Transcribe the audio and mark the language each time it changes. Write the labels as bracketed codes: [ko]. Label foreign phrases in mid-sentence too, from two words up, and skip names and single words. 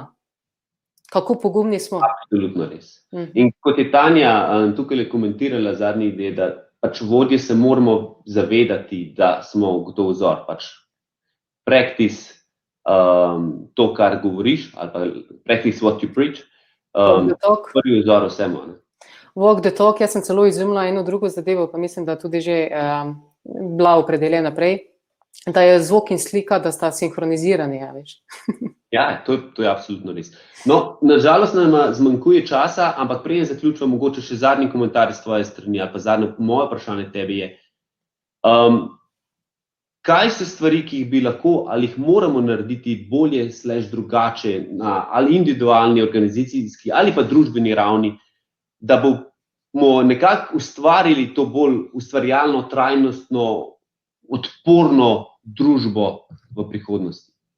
[sl] Kako pogumni smo. Absolutno res. In kot je Tanja tukaj komentirala zadnji ide, da pač vodje se moramo zavedati, da smo gotov vzor, pač practice to, kar govoriš, ali pa [en] practice what you preach, [sl] prvi vzor vsemu. [en] Walk the talk, [sl] jaz sem celo izumila eno drugo zadevo, pa mislim, da tudi že bila opredeljena prej, da je zvok in slika, da sta sinhronizirani, veš. Ja, to je absolutno res. No, nažalost nam zmanjkuje časa, ampak preden zaključujem, mogoče še zadnji komentar iz tvoje strani, ali pa zadnje moje vprašanje tebi je, kaj so stvari, ki jih bi lahko ali jih moramo narediti bolje / drugače na ali individualni, organizacijski ali pa družbeni ravni, da bomo nekako ustvarili to bolj ustvarjalno, trajnostno, odporno družbo v prihodnosti?